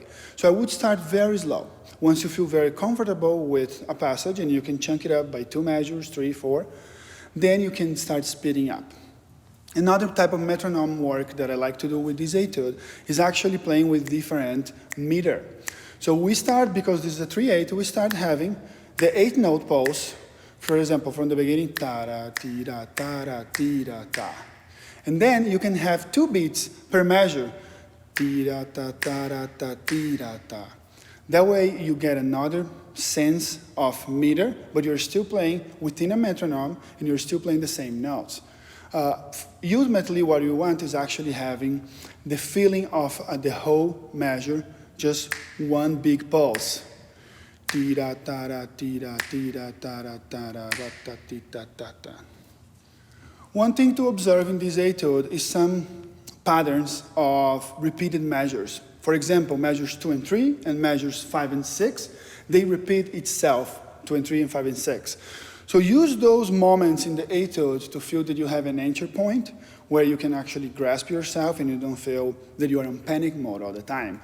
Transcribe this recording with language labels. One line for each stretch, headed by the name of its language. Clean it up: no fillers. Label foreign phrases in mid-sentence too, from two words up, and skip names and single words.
English: So I would start very slow. Once you feel very comfortable with a passage, and you can chunk it up by 2 measures, 3, 4, then you can start speeding up. Another type of metronome work that I like to do with this etude is actually playing with different meter. So we start, because this is a 3/8, we start having the 8-note pulse, for example, from the beginning, ta-ra, ti-ra, ta-ra, ti-ra, ta. And then you can have 2 beats per measure, ti-ra, ta, ta-ra, ta, ti-ra, ta. That way you get another sense of meter, but you're still playing within a metronome, and you're still playing the same notes. Ultimately, what you want is actually having the feeling of the whole measure, just one big pulse. Tira, tara, tira, tira, tara, tara, ra, ta, ti, ta, ta, ta. One thing to observe in this etude is some patterns of repeated measures. For example, measures 2 and 3 and measures 5 and 6, they repeat itself, 2 and 3 and 5 and 6. So use those moments in the etude to feel that you have an anchor point where you can actually grasp yourself and you don't feel that you are in panic mode all the time.